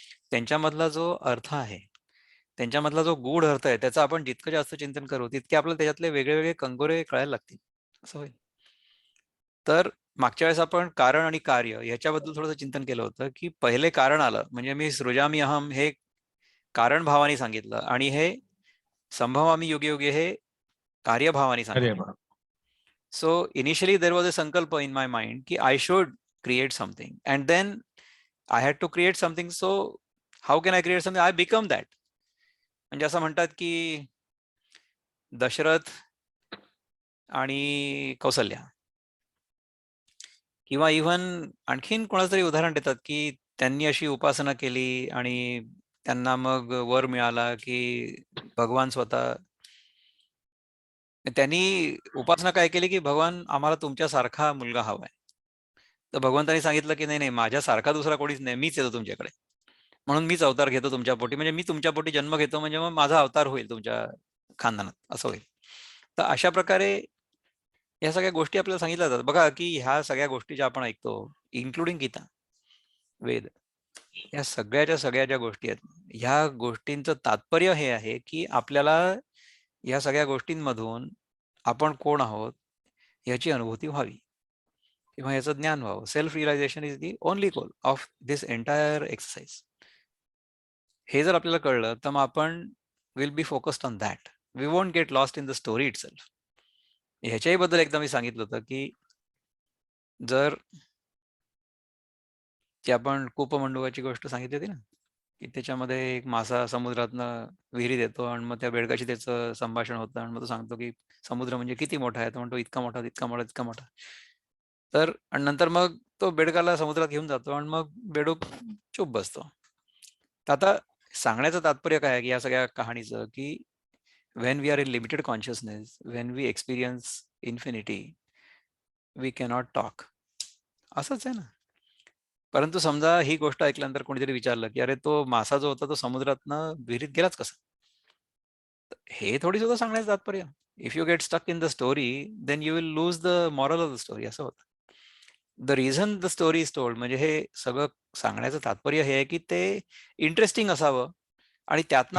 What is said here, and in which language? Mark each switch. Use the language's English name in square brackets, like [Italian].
[Marathi] त्यांच्यामधला जो अर्थ आहे, त्यांच्यामधला जो गूढ अर्थ आहे, त्याचं आपण जितकं जास्त चिंतन करू तितके आपल्याला त्याच्यातले वेगळे वेगळे कंगोरे कळायला लागतील, असं होईल. तर मागच्या वेळेस आपण कारण आणि कार्य याच्याबद्दल थोडंसं चिंतन केलं होतं की पहिले कारण आलं म्हणजे मी सृजामी अहम हे कारण भावाने सांगितलं आणि हे संभवामी युगे युगे हे कार्यभावाने अरे सांगितलं. बाप. [English] So initially there was a sankalpa in my mind ki I should create something, and then I had to create something. So how can I create something? I become that. [Marathi] म्हणजे असं म्हणतात की दशरथ आणि कौसल्या किंवा इव्हन आणखीन कोणाचं तरी उदाहरण देतात की त्यांनी अशी उपासना केली आणि त्यांना मग वर मिळाला की भगवान स्वतः त्यांनी उपासना काय केली की भगवान आम्हाला तुमच्यासारखा मुलगा हवाय. तर भगवंतांनी सांगितलं की नाही नाही माझ्यासारखा दुसरा कोणीच नाही, मीच येतो तुमच्याकडे, म्हणून मीच अवतार घेतो तुमच्या पोटी, म्हणजे मी तुमच्या पोटी जन्म घेतो म्हणजे मग माझा अवतार होईल तुमच्या खानदानात, असं होईल. तर अशा प्रकारे या सगळ्या गोष्टी आपल्याला सांगितल्या जातात. बघा की ह्या सगळ्या गोष्टी ज्या आपण ऐकतो, इन्क्लुडिंग गीता, वेद, या सगळ्याच्या सगळ्या ज्या गोष्टी आहेत, ह्या गोष्टींचं तात्पर्य हे आहे की आपल्याला या सगळ्या गोष्टींमधून आपण कोण आहोत याची अनुभूती व्हावी किंवा याचं ज्ञान व्हावं. [English] Self realization is the only goal of this entire exercise. [Marathi] हे जर आपल्याला कळलं तर मग आपण [English] Will be focused on that. We won't get lost in the story itself. [Marathi] ह्याच्याही बद्दल एकदा मी सांगितलं होतं की जर ती आपण कूपमंडूकाची गोष्ट सांगितली होती ना, की त्याच्यामध्ये एक मासा समुद्रातनं विहिरीत येतो आणि मग त्या बेडकाशी त्याचं संभाषण होतं आणि मग तो सांगतो की समुद्र म्हणजे किती मोठा आहे, तो म्हणतो इतका मोठा, इतका मोठा, इतका मोठा. तर आणि नंतर मग तो बेडकाला समुद्रात घेऊन जातो आणि मग बेडूक चूप बसतो. तर आता सांगण्याचं तात्पर्य काय आहे की या सगळ्या कहाणीचं की [English] when we are in limited consciousness, when we experience infinity, we cannot talk. [Marathi] असंच आहे ना. परंतु समजा ही गोष्ट ऐकल्यानंतर कोणीतरी विचारलं की अरे तो मासा जो होता तो समुद्रातनं विहिरीत गेलाच कसा? हे थोडी सुद्धा सांगण्याचं तात्पर्य. [English] if you get stuck in the story then you will lose the moral of the story, [Marathi] असं होतं. [English] the reason the story is told [Marathi] म्हणजे हे सगळं सांगण्याचं तात्पर्य हे आहे की ते इंटरेस्टिंग असावं आणि त्यातनं